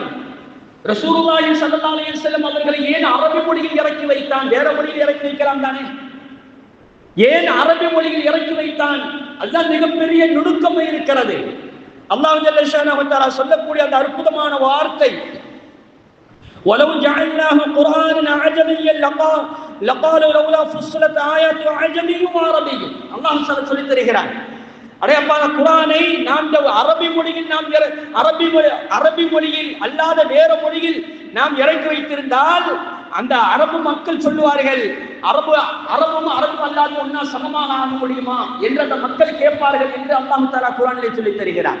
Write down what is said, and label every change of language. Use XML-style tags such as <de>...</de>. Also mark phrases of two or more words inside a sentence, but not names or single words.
<ar>رسول الله صلى الله عليه وسلم</ar> <ta>அவர்களை ஏன் அரபி மொழியில் இறக்கி வைத்தான்? வேற மொழியில் இறக்கி வைக்கலாம் தானே? ஏன் அரபி மொழியில் இறக்கி வைத்தான்? அதுதான் மிகப்பெரிய நுணுக்கம் இருக்கிறது.</ta> <ar>الله جل شأنه وتعالى</ar> <ta>சொல்லக்கூடிய அந்த அற்புதமான வார்த்தை,</ta> <ar>وَلَوْ جَعَلْنَاهُ قُرْآنًا عَجَمِيًّا لَقَالُوا لَوْلَا فُصِّلَتْ آيَاتُهُ أَعْجَمِيٌّ وَعَرَبِيٌّ.</ar> <ta>அல்லாஹ் சொல்லி தருகிறார், அடையப்பா குர்ஆனை நாம் அரபி மொழியில் அரபி மொழியில் அல்லாத வேற மொழியில் நாம் இறக்கி வைத்திருந்தால் அந்த அரபு மக்கள் சொல்லுவார்கள், அரபும் அல்லாத ஒன்னா சமமாக ஆக முடியுமா என்று அந்த மக்கள் கேட்பார்கள் என்று</ta> <ar>الله تعالى</ar> <ta>குர்ஆனிலே சொல்லி தருகிறார்.</ta>